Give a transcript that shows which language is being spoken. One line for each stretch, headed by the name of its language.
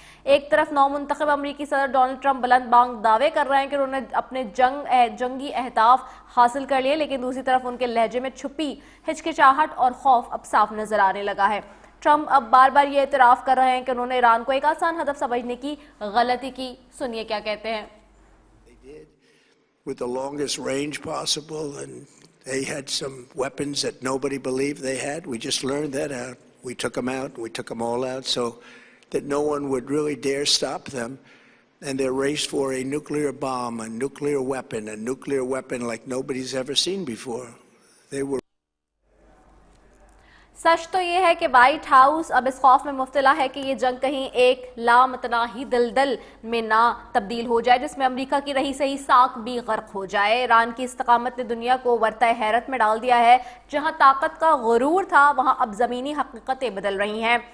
Hindi: एक तरफ नौमुंतखब अमरीकी सदर डोनाल्ड ट्रंप बुलंद बांग दावे कर रहे हैं कि उन्होंने अपने जंगी अहदाफ हासिल कर लिए, लेकिन दूसरी तरफ उनके लहजे में छुपी हिचकिचाहट और खौफ अब साफ नजर आने लगा है। ट्रंप अब बार बार ये इतराफ कर रहे हैं कि उन्होंने ईरान को एक आसान हदफ समझने की गलती की। सुनिए क्या कहते हैं।
English: With the longest range possible, and they had some weapons that nobody believed they had. We just learned that out. We took them out. We took them all out so that no one would really dare stop them. And they raced for a nuclear bomb, a nuclear weapon like nobody's ever seen before. They were.
Hindi: सच तो ये है कि white house अब इस खौफ में मुब्तला है कि ये जंग कहीं एक लामतनाही दलदल में ना तब्दील हो जाए जिसमें अमेरिका की रही सही साख भी गर्क हो जाए। ईरान की इस्तकामत ने दुनिया को वर्ताए हैरत में डाल दिया है। जहां ताकत का गुरूर था वहां अब ज़मीनी हकीकतें बदल रही हैं।